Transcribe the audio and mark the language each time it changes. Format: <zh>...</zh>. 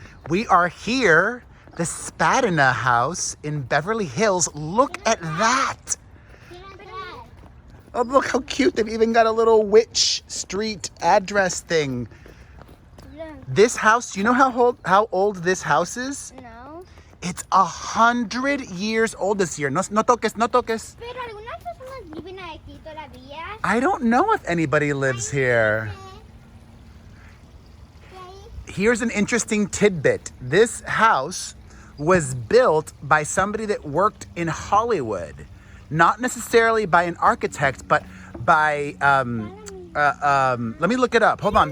<en>We are here, the Spatina House in Beverly Hills. Look at that. Oh, look how cute. They've even got a little Witch Street address thing. This house, you know how old this house is? No. It's 100 years old this year.</en> <es>No, no toques, no toques. Pero algunas personas viven aquí todavía.</es> <en>I don't know if anybody lives here. Here's an interesting tidbit. This house was built by somebody that worked in Hollywood. Not necessarily by an architect, but by, let me look it up. Hold on.</en>